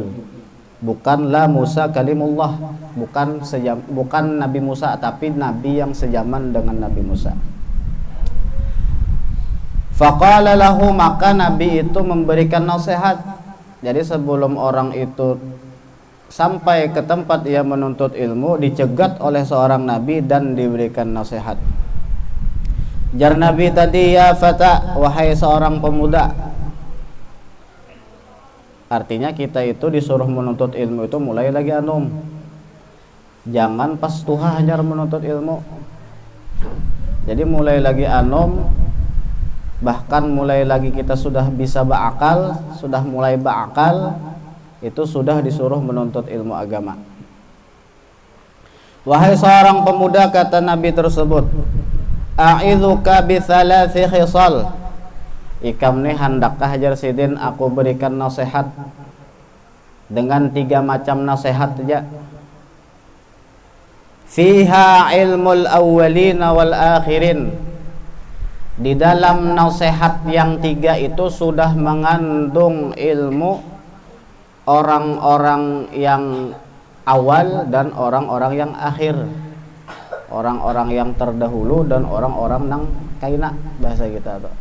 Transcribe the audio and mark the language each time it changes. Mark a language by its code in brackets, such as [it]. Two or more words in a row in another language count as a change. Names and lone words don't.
[id] Bukanlah Musa kalimullah, bukan Nabi Musa, tapi nabi yang sejaman dengan Nabi Musa. [ar] Faqala lahu, [id] maka Nabi itu memberikan nasihat. Jadi sebelum orang itu sampai ke tempat ia menuntut ilmu, dicegat oleh seorang Nabi dan diberikan nasihat. [bjn] Jar Nabi tadi, [ar] ya fata, [id] wahai seorang pemuda. [bjn] Artinya kita itu disuruh menuntut ilmu itu mulai lagi anum. Jangan pas tuha hajar menuntut ilmu. [id] Jadi mulai lagi anum, bahkan mulai lagi kita sudah bisa berakal, sudah mulai berakal, itu sudah disuruh menuntut ilmu agama. Wahai seorang pemuda, kata Nabi tersebut, [ar] a'idzuka bi thalathi khisal. [bjn] Ikam nih handakkah hajar sidin aku berikan nasihat dengan 3 macam nasihat saja. [ar] Fiha ilmul awwalina wal akhirin. [id] Di dalam nasihat yang 3 itu sudah mengandung ilmu orang-orang yang awal dan orang-orang yang akhir, orang-orang yang terdahulu dan orang-orang nang kaina, bahasa kita tuh.